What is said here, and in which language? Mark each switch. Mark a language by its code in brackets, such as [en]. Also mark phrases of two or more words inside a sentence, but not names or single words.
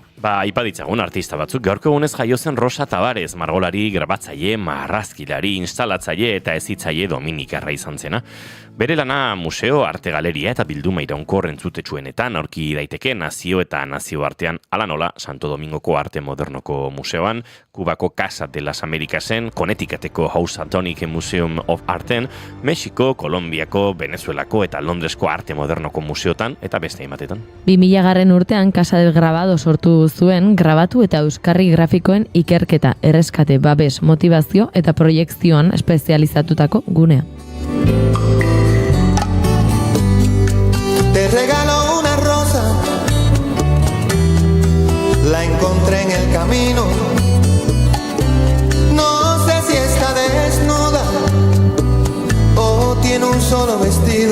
[eu] Aipa ditzagun artista batzuk, gaurko egunez jaio zen Rosa Tabarez, margolari, grabatzaile, marrazkilari, instalatzaile eta hezitzaile dominikarra izan zena. Bere lana museo, arte galeria eta bilduma iraunkor entzutetsuenetan aurki daiteke nazio eta nazio artean, ala nola Santo Domingoko Arte Modernoko Museoan, Kubako Casa de las Americasen, Connecticuteko House Atlantic Museum of Arten, Mexiko, Kolonbiako, Venezuelako eta Londresko Arte Modernoko Museotan eta beste hainbatetan. 2000 urtean Casa del Grabado sortu zuen grabatu eta euskarri grafikoen ikerketa, erreskate, babes, motivazio eta proiekzioan espezializatutako gunea. [es] Te regalo una rosa, la encontré en el camino. No sé si está desnuda o tiene un solo vestido.